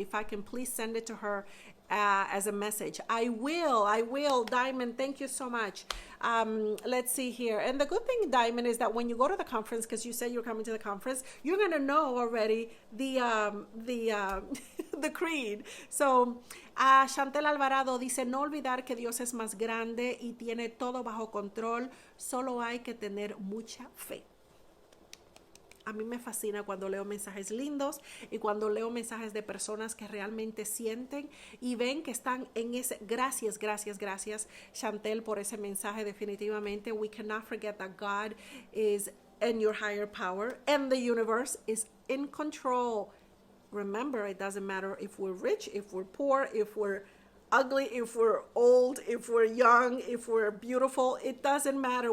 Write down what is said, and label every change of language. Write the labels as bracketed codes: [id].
[en] If I can please send it to her as a message. I will. Diamond, thank you so much. Let's see here. And the good thing, Diamond, is that when you go to the conference, because you said you're coming to the conference, you're going to know already the creed. [es] So, Chantel Alvarado dice, no olvidar que Dios es más grande y tiene todo bajo control. Solo hay que tener mucha fe. A mí me fascina cuando leo mensajes lindos y cuando leo mensajes de personas que realmente sienten y ven que están en ese. Gracias, Chantel, por ese mensaje. [en] Definitivamente, we cannot forget that God is in your higher power and the universe is in control. Remember, it doesn't matter if we're rich, if we're poor, if we're ugly, if we're old, if we're young, if we're beautiful. It doesn't matter.